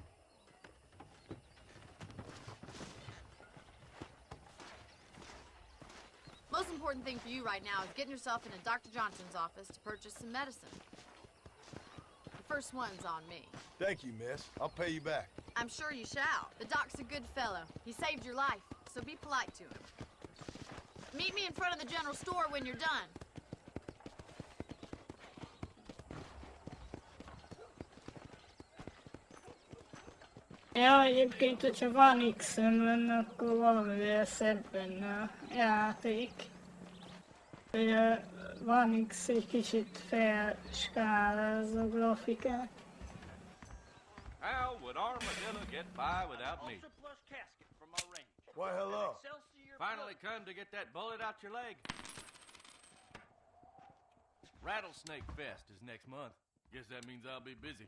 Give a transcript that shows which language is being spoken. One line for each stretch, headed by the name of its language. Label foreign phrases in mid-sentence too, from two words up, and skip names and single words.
English: Most important thing for you right now is getting yourself into Dr. Johnson's office to purchase some medicine. The first one's on me. Thank you, miss. I'll pay you back. I'm sure you shall. The doc's a good fellow. He saved your life, so be polite to him. Meet me in front of the general store when you're done.
Hungarian: Ja, egyébként, hogyha van X-em lenne, akkor valamivel szebb lenne a játék. Ugye van X egy kicsit felskálázza a grafikát.
English: How would Armadillo get by without me? Why, hello. Finally come to get that bullet out your leg. Rattlesnake Fest is next month. Guess that means I'll be busy.